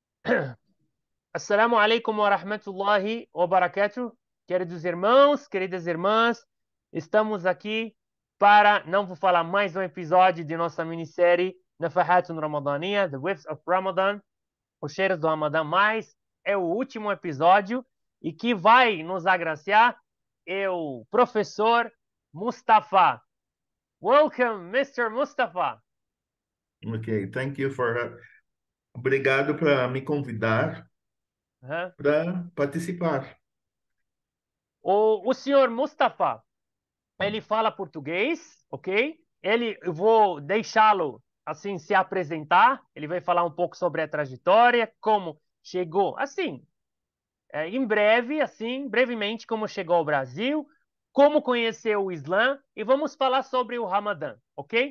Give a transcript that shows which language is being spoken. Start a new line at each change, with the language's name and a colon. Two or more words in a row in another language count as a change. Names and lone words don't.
Arabic: السلام عليكم ورحمة الله وبركاته.
Portuguese: Queridos irmãos, queridas irmãs, estamos aqui para, não vou falar mais um episódio de nossa minissérie Nafahatun Ramadaniya,
English: The Whiffs of Ramadan,
Portuguese: os cheiros do Ramadã, mas é o último episódio e que vai nos agraciar é o professor Mustafa.
English: Welcome, Mr. Mustafa. Ok, thank you for.
Portuguese: Obrigado por me convidar Uhum. para participar. O senhor Mustafa, ele fala português, ok? Eu vou deixá-lo assim se apresentar. Ele vai falar um pouco sobre a trajetória, como chegou, assim, em breve, assim, brevemente, como chegou ao Brasil, como conheceu o Islã e vamos falar sobre o Ramadã, ok?